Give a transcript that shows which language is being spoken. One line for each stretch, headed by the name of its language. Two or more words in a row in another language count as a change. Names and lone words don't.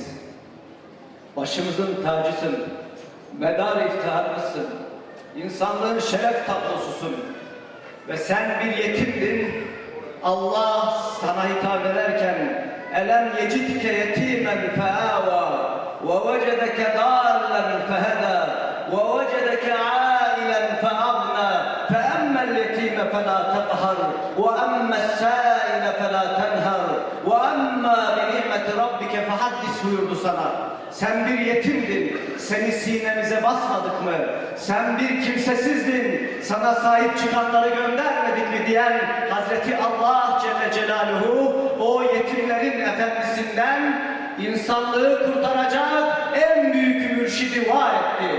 Turkish: Başımızın tacısın, medar iftiharlısın, insanlığın şeref tablosusun ve sen bir yetimdin. Allah sana hitap ederken
Arabic: ألم يجدك يتيما فآوى ووجدك ضالا فهدى ووجدك عائلا فأغنى فأما اليتيم اليتيم فلا تقهر وأما السائل فلا تنهر وأما بنعمة ربك فحدث
Turkish: buyurdu sana. Sen bir yetimdin, seni sinemize basmadık mı? Sen bir kimsesizdin, sana sahip çıkanları göndermedik mi diyen Hazreti Allah Celle Celaluhu o yetimlerin efendisinden insanlığı kurtaracak en büyük mürşidi var etti.